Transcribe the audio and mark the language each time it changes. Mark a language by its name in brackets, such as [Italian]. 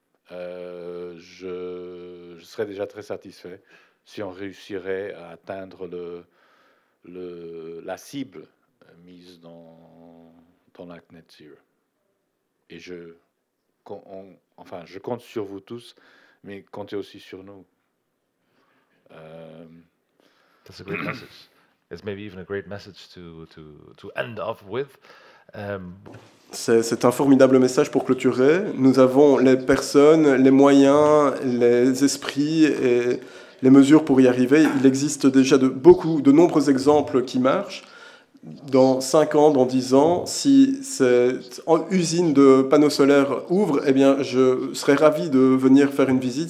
[French] Je serais déjà très satisfait si on réussirait à atteindre la cible mise dans l'acte net zero. Et je compte sur vous tous, mais comptez aussi sur nous. [English] That's a great message. It's maybe even a great message to end off with. [French] C'est un formidable message pour clôturer. Nous avons les personnes, les moyens, les esprits et les mesures pour y arriver. Il existe déjà de nombreux exemples qui marchent. Dans 5 ans, dans 10 ans, si cette usine de panneaux solaires ouvre, eh bien, je serais ravi de venir faire une visite.